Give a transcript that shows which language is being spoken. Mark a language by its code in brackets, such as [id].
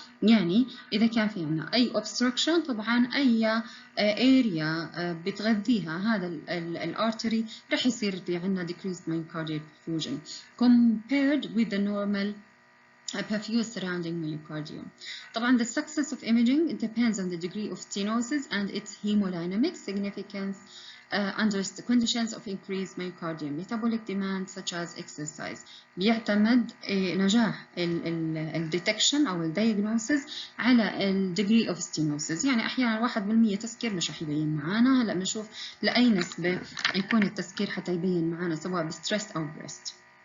[ar] يعني إذا كان في عنا أي obstruction طبعا أي area بتغذيها هذا الارتري رح يصير في عنا [en] decreased myocardial perfusion compared with the normal perfuse surrounding myocardium. طبعا the success of imaging depends on the degree of stenosis and its hemodynamic significance under the conditions of increased myocardium metabolic demand such as exercise. [ar] بيعتمد نجاح الديتكشن أو الدياجنوسيس على الديجري of stenosis. يعني أحيانا 1% تسكير مش رح يبين معانا. هلا بنشوف لأي نسبة يكون التسكير حتى يبين معانا سواء بستريس أو بريست.